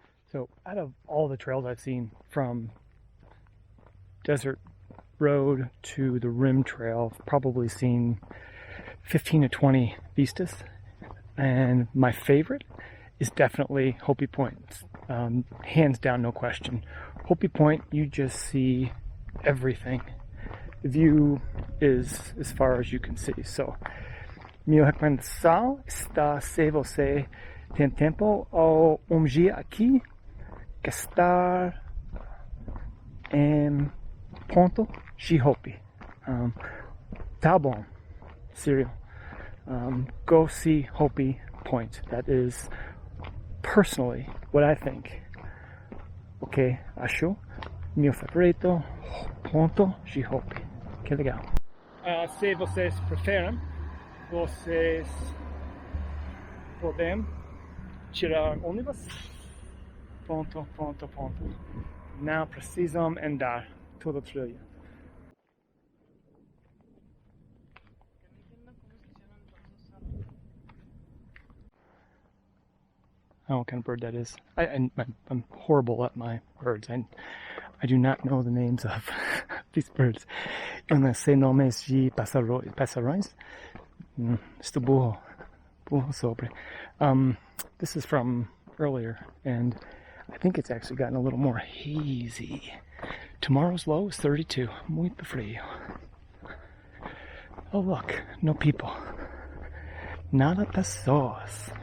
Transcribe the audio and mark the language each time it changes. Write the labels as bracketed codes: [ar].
[en] So out of all the trails I've seen, from Desert Road to the Rim Trail, I've probably seen 15 to 20 vistas, and my favorite is definitely Hopi Point. Hands down, no question. Hopi Point, you just see everything. The view is as far as you can see. [pt] So meu recomendação está, se você tem tempo, ou dia aqui, que está em ponto de Hopi. Tá bom, serial. [en] Go see Hopi Point. That is personally what I think. [pt] Okay, acho meu favorito ponto de Hopi. Que legal. Se vocês preferem, vocês podem tirar ônibus. Ponto. Não precisam andar toda a trilha. [en] I don't know what kind of bird that is. I'm horrible at my birds. I do not know the names of these birds. [pt] Eu não sei nomes de passarões. Estou burro sobre. [en] This is from earlier, and I think it's actually gotten a little more hazy. Tomorrow's low is 32. [pt] Muito frio. [en] Oh look, no people. [pt] Nada pessoas.